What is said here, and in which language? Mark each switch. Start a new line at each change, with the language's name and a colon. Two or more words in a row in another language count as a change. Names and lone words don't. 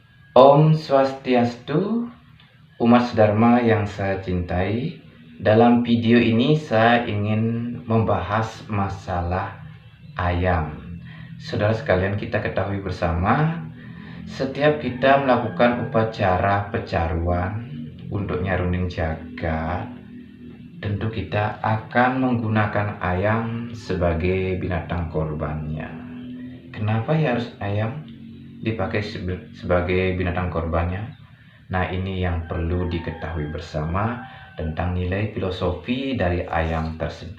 Indonesian: Om Swastiastu, umat Dharma yang saya cintai. Dalam video ini saya ingin membahas masalah ayam. Saudara sekalian, kita ketahui bersama, setiap kita melakukan upacara pecaruan untuk nyarunding jagat, tentu kita akan menggunakan ayam sebagai binatang korbannya. Kenapa ya harus ayam dipakai sebagai binatang korbannya? Nah, ini yang perlu diketahui bersama tentang nilai filosofi dari ayam tersebut.